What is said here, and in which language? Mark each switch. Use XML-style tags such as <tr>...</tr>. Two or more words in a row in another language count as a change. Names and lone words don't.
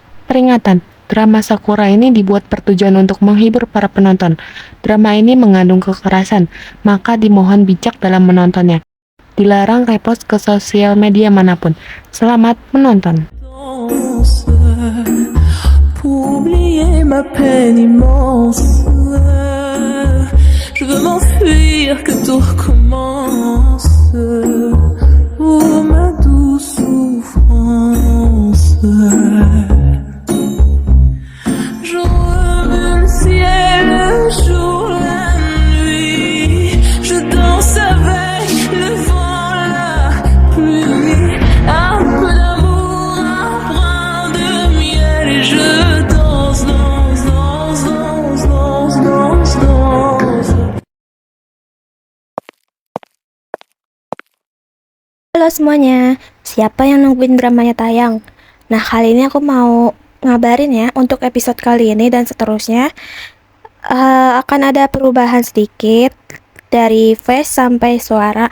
<id>Peringatan, drama Sakura ini dibuat bertujuan untuk menghibur para penonton. Drama ini mengandung kekerasan, maka dimohon bijak dalam menontonnya. Dilarang repost ke sosial media manapun. Selamat menonton.</id> <fr>Pour oublier ma peine immense, je veux m'enfuir, que tout recommence. Oh ma douce souffrance, je veux le ciel, le jour, la nuit, je danse avec le vent, la pluie, un peu d'amour, un brin de miel, et je danse, danse, danse, danse, danse, danse, danse.</fr> <id>Halo semuanya, siapa yang nungguin dramanya tayang? Nah, kali ini aku mau ngabarin ya, untuk episode kali ini dan seterusnya akan ada perubahan sedikit dari voice sampai suara.</id>